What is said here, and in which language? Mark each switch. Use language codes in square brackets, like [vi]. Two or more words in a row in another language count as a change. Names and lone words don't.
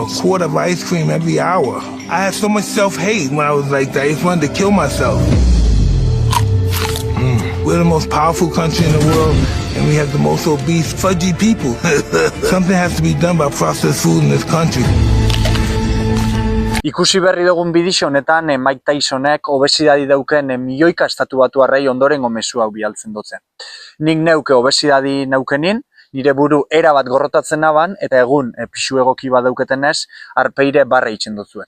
[en] A quart of ice cream every hour. I had so much self-hate when I was like that. I just wanted to kill myself. We're the most powerful country in the world, and we have the most obese, fudgy people. Something has to be done about processed food in this country. [eu] Ikusi berri dugun bideo honetan Mike Tysonek obesidadi dauken milioika estatu batuarrei ondorengo mezu hau bidaltzen dute. Nik neuke obesidadi naukenin, nire buru erabat gorrotatzen naban, eta egun pisu egoki bat dauketenez, arpeire barre itzen dutzuet.